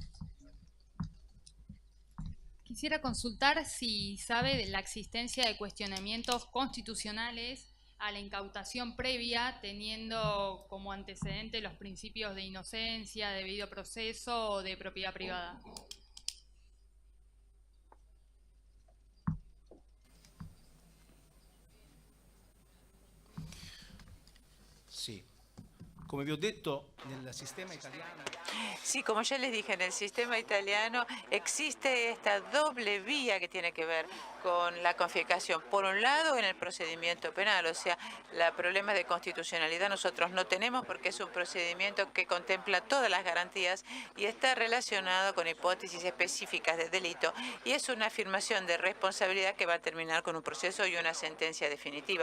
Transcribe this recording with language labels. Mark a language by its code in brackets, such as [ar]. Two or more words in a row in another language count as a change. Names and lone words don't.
[es] Quisiera consultar si sabe de la existencia de cuestionamientos constitucionales a la incautación previa, teniendo como antecedente los principios de inocencia, debido proceso o de propiedad privada. [it] Sì. Come vi ho detto, nel sistema italiano. [es] Sí, como ya les dije, en el sistema italiano existe esta doble vía que tiene que ver con la confiscación. Por un lado, en el procedimiento penal, o sea, los problemas de constitucionalidad nosotros no tenemos porque es un procedimiento que contempla todas las garantías y está relacionado con hipótesis específicas de delito, y es una afirmación de responsabilidad que va a terminar con un proceso y una sentencia definitiva.